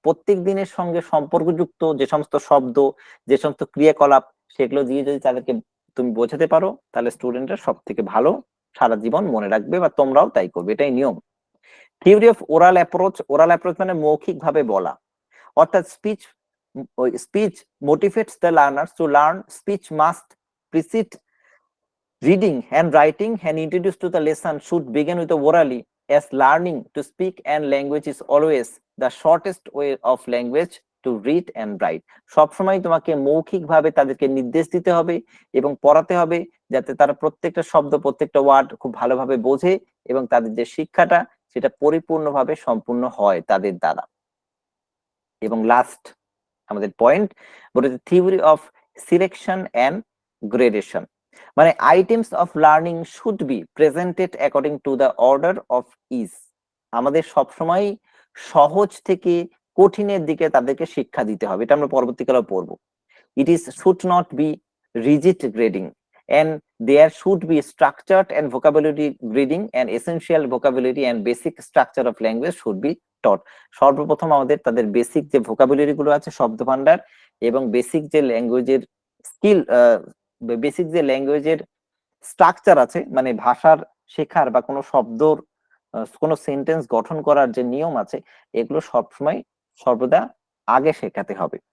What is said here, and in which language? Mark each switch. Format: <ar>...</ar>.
<bn>প্রত্যেক দিনের সঙ্গে সম্পর্কযুক্ত যে সমস্ত শব্দ, যে সমস্ত ক্রিয়াকলাপ, সেগুলো দিয়ে যদি তাদেরকে তুমি বোঝাতে পারো, তাহলে স্টুডেন্টরা সব থেকে ভালো সারা জীবন মনে রাখবে, বা তোমরাও তাই করবে, এটাই নিয়ম।</bn> <en>theory of oral approach</en> <bn>মানে মৌখিক ভাবে বলা, অর্থাৎ</bn> <en>Speech motivates the learners to learn. Speech must precede reading and writing, and introduced to the lesson should begin with the orally, as learning to speak and language is always the shortest way of language to read and write.</en> <bn>সবসময় তোমাকে মৌখিক ভাবে তাদেরকে নির্দেশ দিতে হবে এবং পড়াতে হবে, যাতে তারা প্রত্যেকটা শব্দ, প্রত্যেকটা ওয়ার্ড খুব ভালোভাবে বোঝে এবং তাদের যে শিক্ষাটা সেটা পরিপূর্ণভাবে সম্পূর্ণ হয় তাদের দ্বারা। এবং লাস্ট আমাদের পয়েন্ট বলে</bn> <en>Theory of selection and gradation, মানে items of learning should be presented according to the order of ease.</en> <bn>আমাদের সবসময় সহজ থেকে কঠিনের দিকে তাদেরকে শিক্ষা দিতে হবে, এটা আমরা পরবর্তীকালে পড়বো।</bn> <en>It is should not be rigid grading, and there should be structured and vocabulary grading, and essential vocabulary and basic structure of language should be taught.</en> <bn>সর্বপ্রথম আমাদের তাদের বেসিক যে ভোকাবুলারি গুলো আছে, শব্দ ভান্ডার, এবং বেসিক যে ল্যাঙ্গুয়েজের স্কিল, বেসিক যে ল্যাঙ্গুয়েজের স্ট্রাকচার আছে, মানে ভাষার শেখার বা কোনো শব্দর কোনো সেন্টেন্স গঠন করার যে নিয়ম আছে, এগুলো সবসময় সর্বদা আগে শেখাতে হবে।</bn>